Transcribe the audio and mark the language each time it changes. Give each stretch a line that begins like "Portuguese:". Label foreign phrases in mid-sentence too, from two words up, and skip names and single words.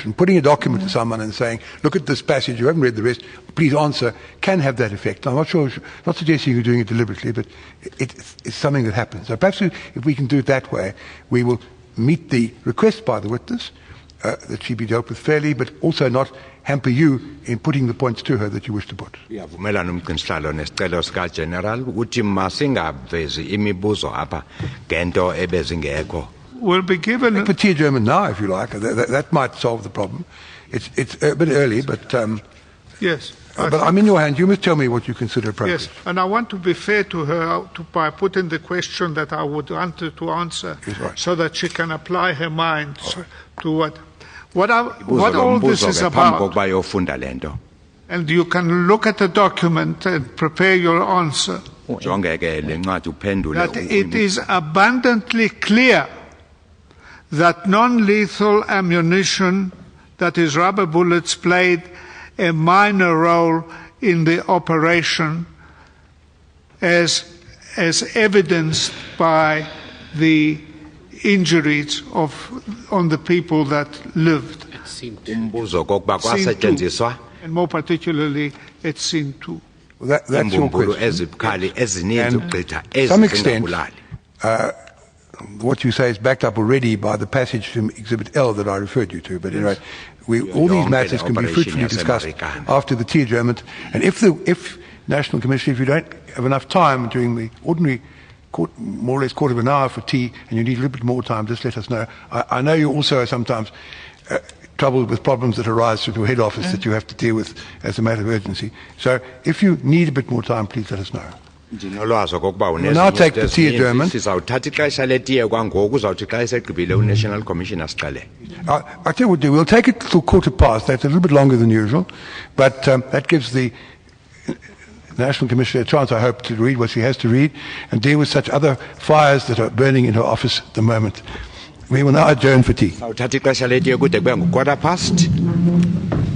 English: And putting a document to someone and saying, look at this passage, you haven't read the rest, please answer, can have that effect. I'm not suggesting you're doing it deliberately, but it's something that happens. So perhaps if we can do it that way, we will meet the request by the witness that she be dealt with fairly, but also not hamper you in putting the points to her that you wish to put.
Xhosa: Iyavumelana umgcinisihlalo nesicelo sika General ukuthi masingavezi imibuzo apha ngento ebezingekho.
English: Will be given. For tea adjournment now, if you like. That might solve the problem. It's a bit early, but Yes. but I'm in your hands. You must tell me what you consider appropriate. Yes, and I want to be fair to her by putting the question that I would want her to answer, Yes, right. so that she can apply her mind to what all this is about. And you can look at the document and prepare your answer.
Xhosa: Jonge ke le ncwadi uphendule.
English: That it is abundantly clear that non-lethal ammunition, that is rubber bullets, played a minor role in the operation, as evidenced by the injuries on the people that lived.
Xhosa: Umbuzo kokuba kwasetshenziswa
English: And more particularly at scene 2. Well, that's your
Xhosa: imbumbulu
English: question.
Xhosa: ezibukhali ezininzi ugqitha
English: To some extent,
Xhosa: ezingabulali.
English: what you say is backed up already by the passage from Exhibit L that I referred you to. But anyway, all these matters can be fruitfully discussed after the tea adjournment. And if National Commissioner, if you don't have enough time during the ordinary more or less quarter of an hour for tea, and you need a little bit more time, just let us know. I know you also are sometimes troubled with problems that arise from your head office that you have to deal with as a matter of urgency. So if you need a bit more time, please let us know.
Xhosa: Ndinolwazi okokuba
English: We'll now take the tea adjournment.
Xhosa: Sizawuthatha ixesha letiye kwangoku uzawuthi xa esegqibile uNational Commissioner siqale.
English: I tell you what we'll do. We'll take it till 15:15. That's a little bit longer than usual, but that gives the National Commissioner a chance, I hope, to read what she has to read and deal with such other fires that are burning in her office at the moment. We will now adjourn for tea.
Xhosa: Sizawuthatha ixesha letiye kude kube ngu-1:15.